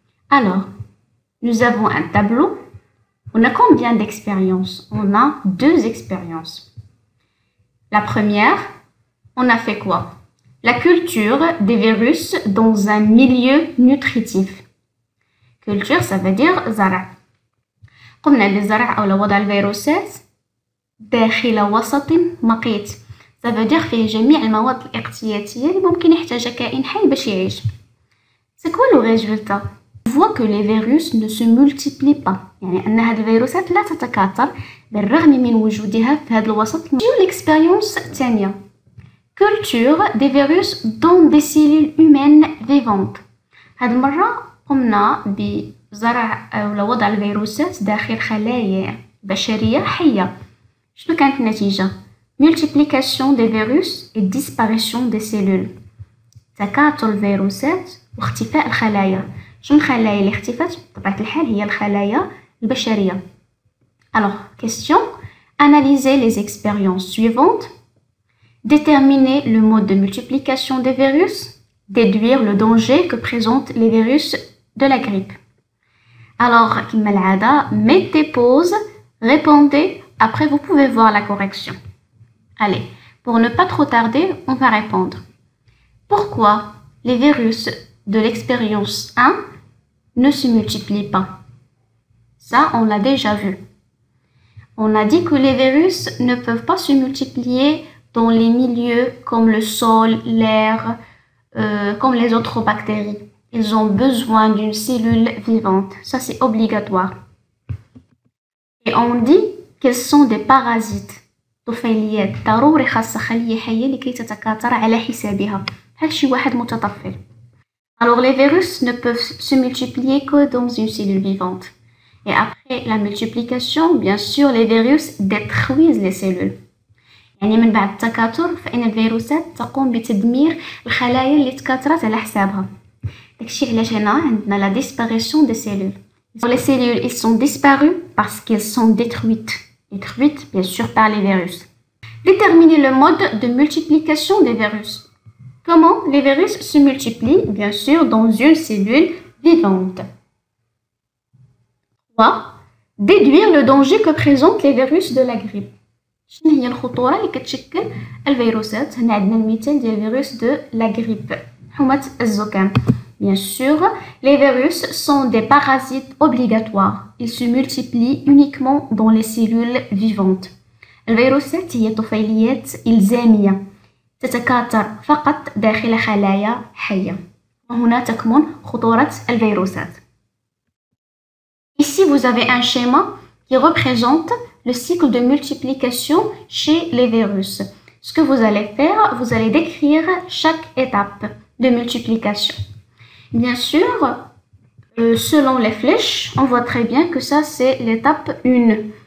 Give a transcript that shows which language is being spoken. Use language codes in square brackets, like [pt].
[fr] Alors, nous avons un tableau. On a combien d'expériences? On a 2 expériences. La première, on a fait quoi? La culture des virus dans un milieu nutritif. Culture, ça veut dire زرع. [ar] قمنا بالزرع أو وضع الفيروسات داخل وسط مقيت. [fr] Ça veut dire [ar] فيه جميع المواد الاغتيالية اللي ممكن يحتاجها كائن حي باش يعيش. [fr] C'est quoi le résultat? On voit que les virus ne se multiplient pas. [ar] يعني أن هذه الفيروسات لا تتكاثر بالرغم من وجودها في هذا الوسط. [fr] L'expérience الثانية. Culture des virus dans des cellules humaines vivantes. [ar] هذه المرة قمنا بزرع أو وضع الفيروسات داخل خلايا بشرية حية. شنو كانت النتيجة؟ [fr] Multiplication des virus et disparition des cellules. [ar] تكاثر الفيروسات واختفاء الخلايا. شنو الخلايا اللي اختفت؟ بطبيعة الحال هي الخلايا البشرية. [fr] Alors, question. Analysez les expériences suivantes. Déterminer le mode de multiplication des virus. Déduire le danger que présentent les virus de la grippe. Alors, [ar] كما العادة, [fr] mettez pause, répondez, après vous pouvez voir la correction. Allez, pour ne pas trop tarder, on va répondre. Pourquoi les virus de l'expérience 1 ne se multiplient pas? Ça, on l'a déjà vu. On a dit que les virus ne peuvent pas se multiplier dans les milieux comme le sol, l'air, comme les autres bactéries. Ils ont besoin d'une cellule vivante. Ça, c'est obligatoire. Et on dit qu'ils sont des parasites. [ar] طفيليات ضروري خاصة خلية حية لكي تتكاثر على حسابها بحال شي واحد متطفل. [fr] Alors les virus ne peuvent se multiplier que dans une cellule vivante. Et après la multiplication, bien sûr, les virus détruisent les cellules. [ar] يعني من بعد التكاثر فإن الفيروسات تقوم بتدمير الخلايا اللي تكاثرت على حسابها. داكشي علاش هنا عندنا [fr] la disparition des cellules. Les cellules, ils sont disparues parce qu'elles sont détruites. Détruites, bien sûr, par les virus. Déterminer le mode de multiplication des virus. Comment les virus se multiplient? Bien sûr, dans une cellule vivante. 3. Déduire le danger que présentent les virus de la grippe. [ar] شنو هي الخطورة اللي كتشكل الفيروسات؟ هنا عندنا المثال ديال الفيروس دو لا غريب، حمى الزكام. [fr] Bien sûr, les virus sont des parasites obligatoires. Ils se multiplient uniquement dans les cellules vivantes. [ar] الفيروسات هي طفيليات إلزامية تتكاثر فقط داخل خلايا حية. وهنا تكمن خطورة الفيروسات. [fr] Ici, vous avez un schéma qui représente le cycle de multiplication chez les virus. Ce que vous allez faire, vous allez décrire chaque étape de multiplication. Bien sûr, selon les flèches, on voit très bien que ça c'est l'étape 1.